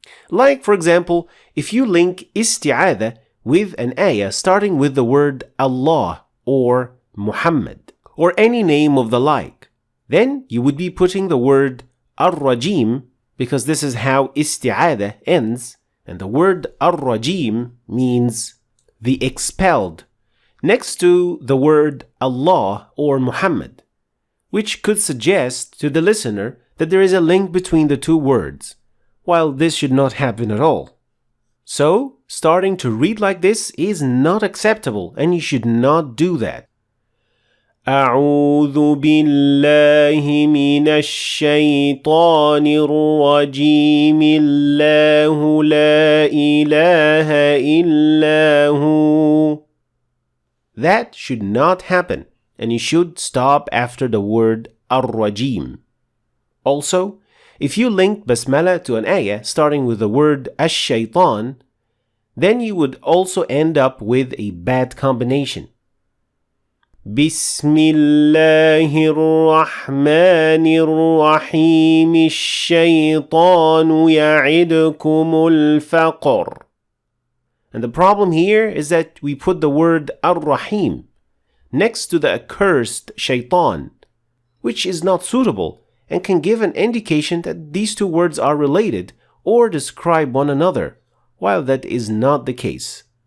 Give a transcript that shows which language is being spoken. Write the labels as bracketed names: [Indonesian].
[English] Like, for example, if you link Isti'adha with an ayah starting with the word Allah or Muhammad or any name of the like, then you would be putting the word Ar-Rajim, because this is how Isti'adha ends, and the word Ar-Rajim means the expelled, next to the word Allah or Muhammad, which could suggest to the listener that there is a link between the two words, while this should not happen at all. So, starting to read like this is not acceptable, and you should not do that. [Arabic] أعوذ بالله من الشيطان الرجيم الله لا إله إلا هو. [English] That should not happen, and you should stop after the word Ar-Rajim. Also, if you link Basmala to an ayah starting with the word Ash-Shaytan, then you would also end up with a bad combination. [Arabic] بسم الله الرحمن الرحيم الشيطان يعدكم الفقر. [English] And the problem here is that we put the word Ar-Rahim next to the accursed Shaitan, which is not suitable and can give an indication that these two words are related or describe one another, while that is not the case.